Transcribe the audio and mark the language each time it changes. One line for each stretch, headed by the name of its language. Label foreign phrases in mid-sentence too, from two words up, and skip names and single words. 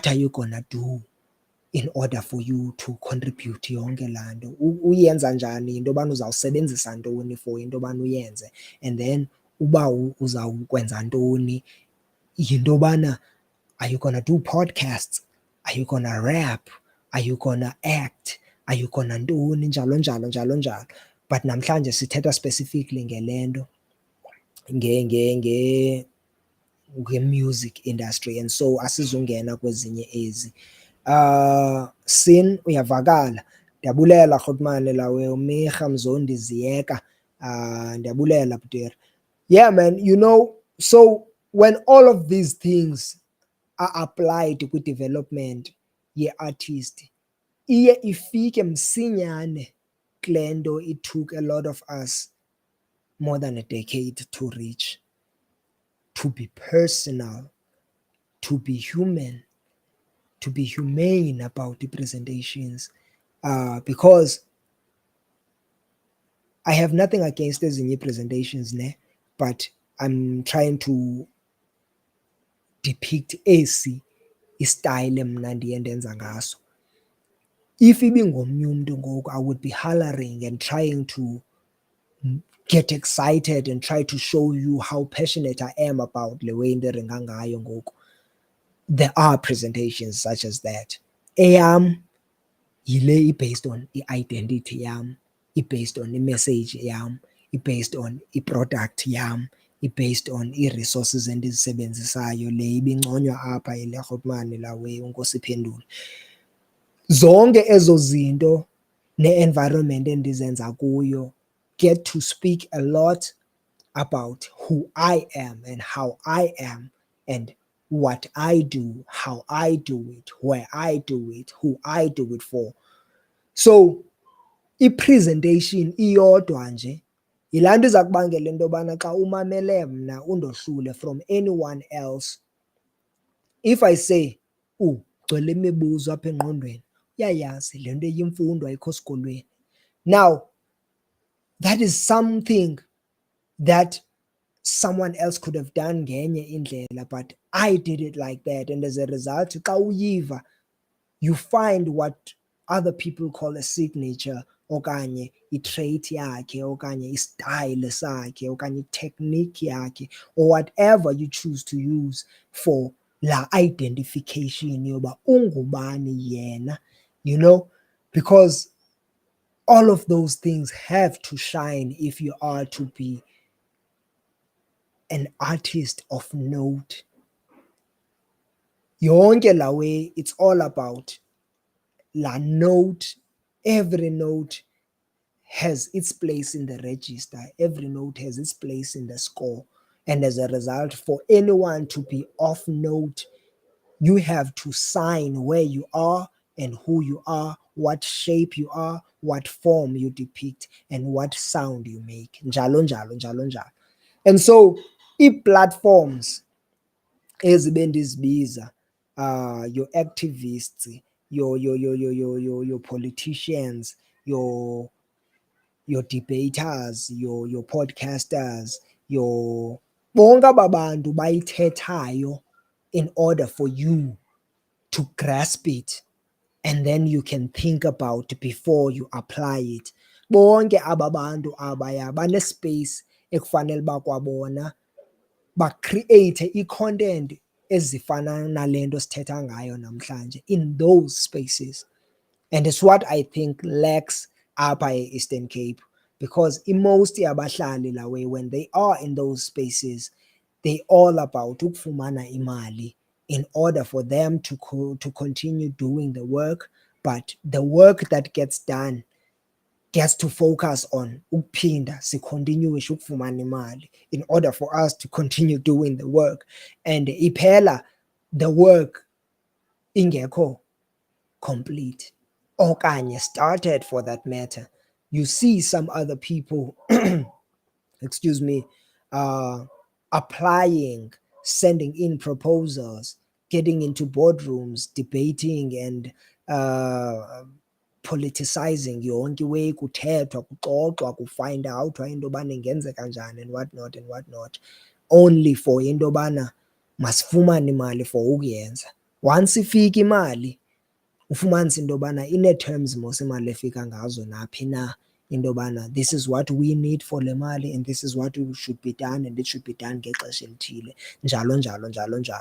English: are you gonna do in order for you to contribute
Xhosa: yonke laa nto, uyenza njani into yobana uzawusebenzisa ntoni
English: for
Xhosa: into yobana uyenze,
English: and then
Xhosa: uba uzawukwenza ntoni, yinto yobana
English: are you gonna do podcasts, are you gonna rap, are you gonna act, are you gonna
Xhosa: ntoni, njalo njalo njalo njalo. But namhlanje sithetha specifically ngale nto nge-
English: music industry, and so
Xhosa: asizungena kwezinye ezi. Sin, uyavakala? Ndiyabulela rhotmane lawe, umirha mzondi ziyeka, ndiyabulela bhuti.
English: Yeah man, you know, so when all of these things are applied kwi-development ye-artist,
Xhosa: iye ifike msinyane kule nto
English: it took a lot of us more than a decade to reach, to be personal, to be human, to be humane about the presentations, because I have nothing against ezinye presentations ne, but I'm trying to depict
Xhosa: esi istyle mna ndiye ndenza ngaso. If ibingomnye umntu ngoku,
English: I would be hollering and trying to get excited and try to show you how passionate I am about le way
Xhosa: ndiringa ngayo ngoku.
English: There are presentations such as that.
Xhosa: Eyam yile i-
English: based on
Xhosa: i-identity yam, i-
English: based on
Xhosa: i-message yam, i-
English: based on
Xhosa: i-product yam, i-
English: based on
Xhosa: ii-resources endizisebenzisayo, le ibinconywa apha yile rhotmane lawe uNkosi Phendula. Zonke ezo zinto ne-environment endizenza kuyo
English: get to speak a lot about who I am and how I am and what I do, how I do it, where I do it, who I do it for.
Xhosa: So i-presentation iyodwa nje yilaa nto iza kubangela into yobana xa umamele mna undohlule
English: from anyone else. If I say,
Xhosa: ugcwele imibuzo apha engqondweni, uyayazi le nto eyimfundo ayikho sikolweni.
English: Now that is something that someone else could have done
Xhosa: ngenye indlela,
English: but I did it like that, and as a result
Xhosa: xa uyiva,
English: you find what other people call a signature,
Xhosa: okanye i-trait yakhe, okanye istyle sakhe, okanye i-technique yakhe,
English: or whatever you choose to use for la identification
Xhosa: yoba ungubani yena,
English: you know, because all of those things have to shine if you are to be an artist of note.
Xhosa: Yonke la
English: way, it's all about la note. Every note has its place in the register. Every note has its place in the score. And as a result, for anyone to be off note, you have to sign where you are and who you are, what shape you are, what form you depict, and what sound you make.
Xhosa: Njalo, njalo, njalo, njalo.
English: And so,
Xhosa: i-platforms ezibe ndizibiza,
English: your activists, your politicians, your debaters, your podcasters, your
Xhosa: bonke aba bantu bayithethayo
English: in order for you to grasp it, and then you can think about before you apply it.
Xhosa: Bonke aba bantu abaya banespace ekufanele bakwabona bacreate i-content ezifana nale nto sithetha ngayo namhlanje
English: in those spaces. And it's what I think lacks
Xhosa: apha e-Eastern Cape,
English: because most yabahlali la way, when they are in those spaces, they all about
Xhosa: ukufumana imali
English: in order for them to continue doing the work, but the work that gets done gets to focus on
Xhosa: ukuphinda sicontinuishe ukufumana imali
English: in order for us to continue doing the work, and iphela the work ingekho complete okanye started for that matter. You see some other people excuse me, applying, sending in proposals, getting into boardrooms, debating and politicizing
Xhosa: yonke iway, kuthethwa, kuxoxwa, kufind outwa into yobana ingenzeka njani
English: and what not and what not, only for
Xhosa: into yobana masifumane imali
English: for ukuyenza.
Xhosa: Once ifika imali ufumanise into yobana ine-terms mos imali efika ngazo naphi na, into yobana
English: this is what we need
Xhosa: for le mali
English: and this is what should be done
Xhosa: and it should be done ngexesha elithile, njalo njalo njalo njalo.